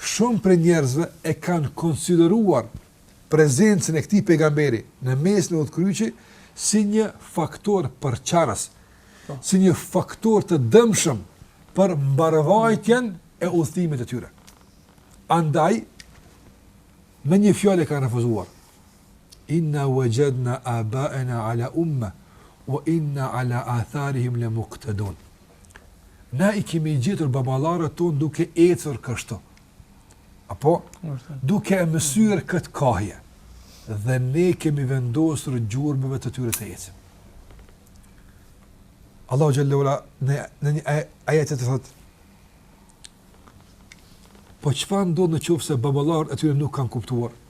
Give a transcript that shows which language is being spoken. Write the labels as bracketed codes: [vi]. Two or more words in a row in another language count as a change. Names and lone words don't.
[sq] shumë për njerëzve e kanë konsideruar prezencën e këtij pejgamberi në mesin e udhkryqit si një faktor përçarës, si një faktor të dëmshëm për mbarvajtjen e udhëtimit të tyre. Andaj, me një fjalë e kanë refuzuar. [ar] إنا وجدنا آباءنا على أمة وإنا على آثارهم لمقتدون. [sq] Na i kemi gjetur baballarët tonë duke ecur kështu. Apo duke e mësuar këtë kahje. Dhe ne kemi vendosur gjurmëve të tyre të ecim. Allahu [ar] جل وعلا [sq] në një ajet të thotë: po çfarë ndodh në qoftë se baballarët aty nuk kanë kuptuar?